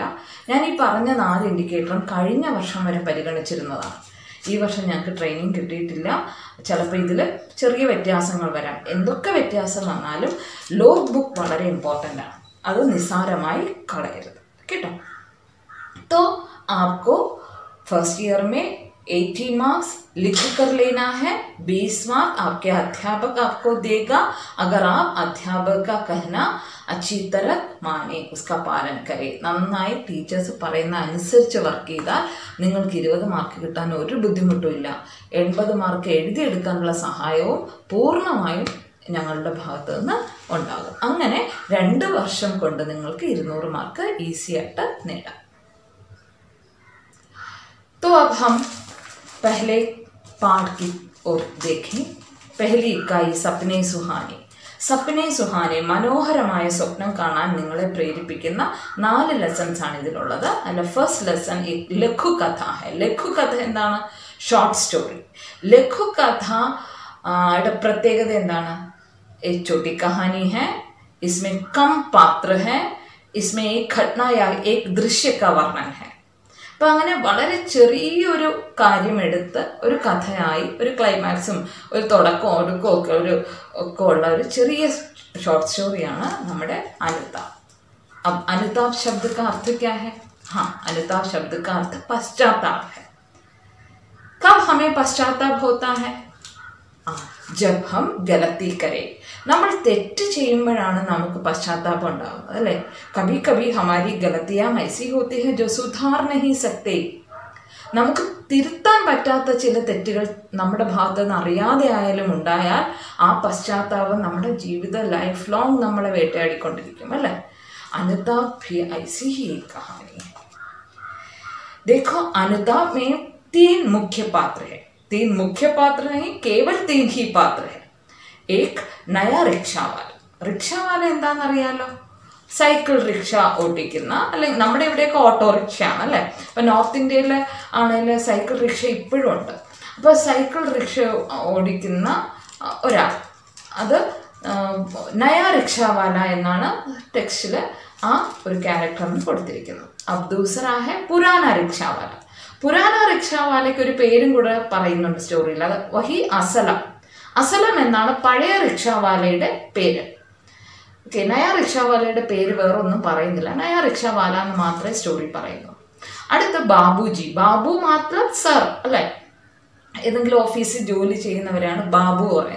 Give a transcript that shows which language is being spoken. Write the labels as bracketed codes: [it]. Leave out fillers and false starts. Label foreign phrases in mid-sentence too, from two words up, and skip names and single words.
[ml] ഞാൻ ഈ പറഞ്ഞ 4 ഇൻഡിക്കേറ്ററും കഴിഞ്ഞ വർഷം വരെ പരിഗണിച്ചിരുന്നതാണ്। ഈ വർഷം ഞങ്ങൾക്ക് ട്രെയിനിങ് കിട്ടിയിട്ടില്ല, ചിലപ്പോൾ ഇതിൽ ചെറിയ വ്യത്യാസങ്ങൾ വരാം। എന്തൊക്കെ വ്യത്യാസം വന്നാലും [en] log book [ml] വളരെ ഇമ്പോർട്ടൻ്റ് ആണ്, അത് നിസ്സാരമായി കളയരുത് കേട്ടോ। [hi] तो आपको फर्स्ट ईयर में 80 मार्क्स लिख कर लेना है। 20 मार्क आपके अध्यापक आपको देगा अगर आप अध्यापक का कहना अच्छी तरह माने, उसका पालन करें। [ml] നന്നായി ടീച്ചേഴ്സ് പറയുന്ന അനുസരിച്ച് വർക്ക് ചെയ്താൽ നിങ്ങൾക്ക് 20 മാർക്ക് കിട്ടാൻ ഒരു ബുദ്ധിമുട്ടും ഇല്ല। 80 മാർക്ക് എഴുതിയെടുക്കാനുള്ള സഹായവും പൂർണ്ണമായും ഞങ്ങളുടെ ഭാഗത്തു നിന്ന് ഉണ്ടാകും। അങ്ങനെ 2 വർഷം കൊണ്ട് നിങ്ങൾക്ക് 200 മാർക്ക് ഈസി ആയിട്ട് നേടാം। [hi] तो अब हम पहले पाठ की ओर देखें। पहली इकाई सपने सुहाने [ml] മനോഹരമായ സ്വപ്നം കാണാൻ നിങ്ങളെ പ്രേരിപ്പിക്കുന്ന 4 ലെസൺസ് ആണ് ഇതിലുള്ളത്। അല്ല, ഫസ്റ്റ് ലെസൺ ലഘുകഥ है। ലഘുകഥ എന്താണ്? [en] short story. [ml] ലഘുകഥയുടെ പ്രത്യേകത എന്താണ്? [hi] एक छोटी कहानी है, इसमें कम पात्र है, इसमें एक घटना या एक दृश्य का वर्णन है। [ml] അപ്പം അങ്ങനെ വളരെ ചെറിയൊരു കാര്യമെടുത്ത് ഒരു കഥയായി ഒരു ക്ലൈമാക്സും ഒരു തുടക്കവും ഒടുക്കവും ഒക്കെ ഉള്ള ഒരു ചെറിയ [en] short storyയാണ് [ml] നമ്മുടെ അനുതാപ്. [hi] अब अनुताप शब्द का अर्थ क्या है? हाँ, अनुताप शब्द का अर्थ पश्चाताप है. कब हमें पश्चाताप होता है? जब हम गलती करें. [ml] നമ്മൾ തെറ്റ് ചെയ്യുമ്പോഴാണ് നമുക്ക് പശ്ചാത്താപം ഉണ്ടാകുന്നത് അല്ലേ. [hi] കभी कभी हमारी गलतियां ऐसी होती है जो सुधार नहीं सकते. [ml] നമുക്ക് തിരുത്താൻ പറ്റാത്ത ചില തെറ്റുകൾ നമ്മുടെ ഭാഗത്ത് നിന്ന് അറിയാതെ ആയാലും ഉണ്ടായാൽ ആ പശ്ചാത്താപം നമ്മുടെ ജീവിത [en] life long [ml] നമ്മളെ വേട്ടയാടിക്കൊണ്ടിരിക്കും അല്ലേ. [hi] अनुताप भी ऐसी ही एक कहानी है. देखो, अनुताप में 3 मुख्य पात्र है. 3 मुख्य पात्र नहीं, केवल 3 ही पात्र है. एक नया रिक्शा वाला. रिक्शा वाला [ml] എന്താണെന്നറിയാലോ, സൈക്കിൾ റിക്ഷ ഓടിക്കുന്ന, അല്ലെങ്കിൽ നമ്മുടെ ഇവിടെയൊക്കെ ഓട്ടോറിക്ഷയാണ് അല്ലേ. ഇപ്പം നോർത്ത് ഇന്ത്യയിൽ ആണെങ്കിൽ സൈക്കിൾ റിക്ഷ ഇപ്പോഴും ഉണ്ട്. അപ്പോൾ സൈക്കിൾ റിക്ഷ ഓടിക്കുന്ന ഒരാൾ, അത് [hi] नया रिक्शावाला [ml] എന്നാണ് ടെക്സ്റ്റിൽ ആ ഒരു ക്യാരക്ടറിന് കൊടുത്തിരിക്കുന്നത്. [hi] अब दूसरा है पुराना रिक्शावाला. पुराना रिक्शावाला [ml] ഒരു പേരും കൂടെ പറയുന്നുണ്ട് സ്റ്റോറിയിൽ, അത് [hi] वही असलम. [ml] അസലം എന്നാണ് പഴയ റിക്ഷാവാലയുടെ പേര്. ഓക്കെ, [hi] नया रिक्शावाला [ml] പേര് വേറെ ഒന്നും പറയുന്നില്ല, [hi] नया रिक्शावाला [ml] എന്ന് മാത്രമേ സ്റ്റോറി പറയുന്നു. അടുത്ത് ബാബുജി. ബാബു മാത്രം സർ അല്ലേ, ഏതെങ്കിലും ഓഫീസിൽ ജോലി ചെയ്യുന്നവരാണ് ബാബു പറയുന്നത്.